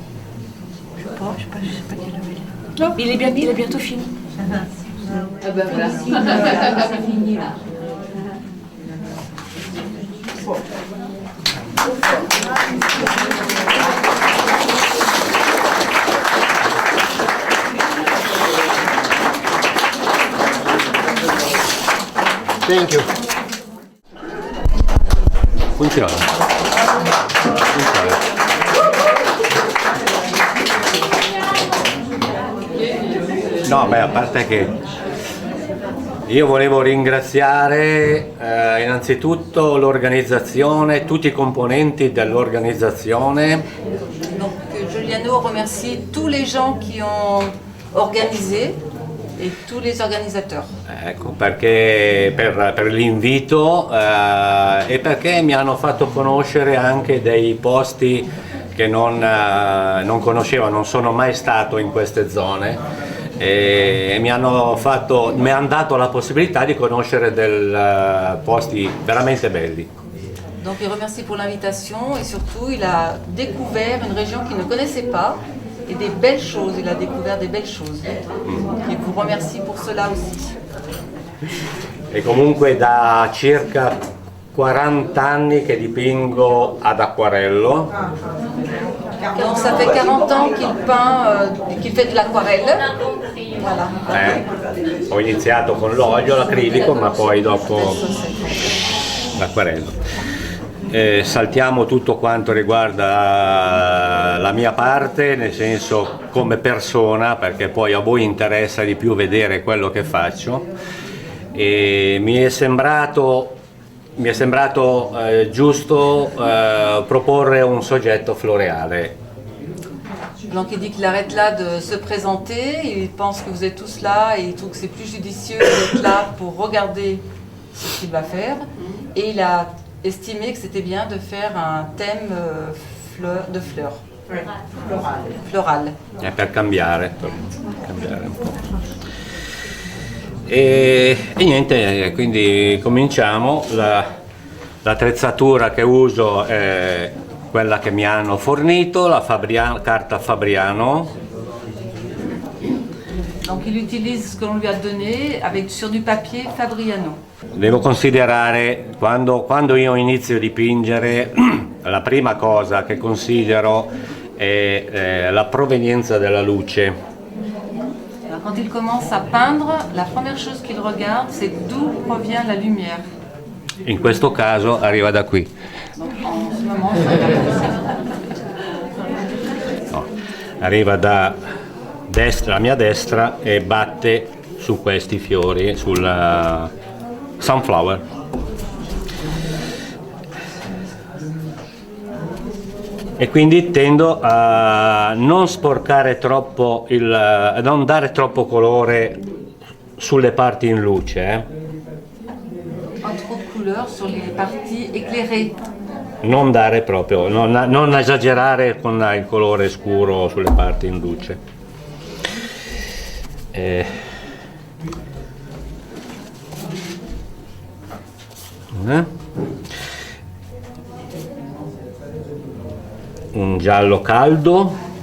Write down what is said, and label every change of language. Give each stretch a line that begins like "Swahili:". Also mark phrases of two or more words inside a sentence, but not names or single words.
French: Je sais pas quelle heure il est. Il est bientôt fini. Ah bah voilà. C'est fini là.
English: Thank you.
Italian: Funziona. No, beh, a parte che io volevo ringraziare innanzitutto l'organizzazione, tutti i componenti dell'organizzazione.
French: Donc Giuliano remercie tous les gens qui ont organisé et tous les organisateurs.
Italian: Ecco, perché per l'invito e perché mi hanno fatto conoscere anche dei posti che non conoscevo, non sono mai stato in queste zone e mi hanno dato la possibilità di conoscere posti veramente belli.
French: Donc il remercie pour l'invitation et surtout il a découvert une région qu'il ne connaissait pas et des belles choses, il a découvert des belles choses. Il vous remercie pour cela aussi.
Italian: E comunque da circa 40 anni che dipingo ad acquarello.
French: Donc ça fait 40 ans qu'il peint, qu'il fait de l'aquarelle. Voilà.
Italian: Ho iniziato con l'olio, l'acrilico, ma poi dopo l'acquarello. Saltiamo tutto quanto riguarda la mia parte, nel senso come persona, perché poi a voi interessa di più vedere quello che faccio. E mi è sembrato giusto proporre un soggetto floreale.
French: Donc il dit qu'il arrête là de se présenter, il pense que vous êtes tous là et il trouve que c'est plus judicieux d'être là pour regarder ce qu'il va faire. Et il a estimé que c'était bien de faire un thème de fleurs. Floral.
Italian: Per cambiare un po'. E niente, quindi cominciamo. L'attrezzatura che uso è quella che mi hanno fornito, la carta Fabriano.
French: Donc il utilise ce que l'on lui a donné sur du papier Fabriano.
Italian: Devo considerare, quando io inizio a dipingere, la prima cosa che considero è la provenienza della luce.
French: Alors, quand il commence à peindre, la première chose qu'il regarde, c'est d'où provient la lumière.
Italian: In questo caso arriva da qui.
French: Donc, en ce moment, ça
Italian: no, arriva da la mia destra e batte su questi fiori, sul sunflower. E quindi tendo a non sporcare troppo, a non dare troppo colore sulle parti in luce.
French: Pas trop de couleurs sur les parties éclairées.
Italian: Non dare proprio, non esagerare con il colore scuro sulle parti in luce. Un giallo caldo.